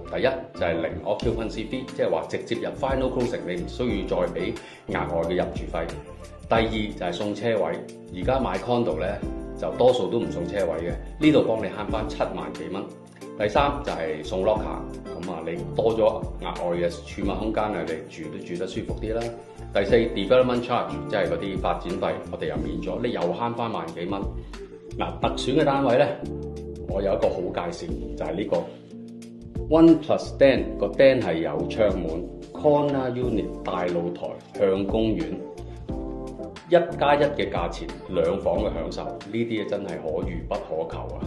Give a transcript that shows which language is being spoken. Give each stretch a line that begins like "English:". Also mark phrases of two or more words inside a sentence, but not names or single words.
Cantonese: 第一就係零
English: occupancy fee，
Cantonese: 即係話直接入
English: final closing，
Cantonese: 你唔需要再俾額外嘅入住費。第二就係送車位，而家買 condo 咧就多數都唔送車位嘅，呢度幫你慳翻7萬幾蚊。第三就係送 locker， 咁啊你多咗額外嘅儲物空間啊，你住都住得舒服啲啦。第四
English: development charge，
Cantonese: 即係嗰啲發展費，我哋又免咗，你又慳翻萬幾蚊。嗱，特選嘅單位咧，我有一個好介紹，就係呢個 One Plus Den，個 Den 係有窗門
English: corner unit
Cantonese: 大露台向公園，1+1嘅價錢，2房嘅享受，呢啲真係可遇不可求啊！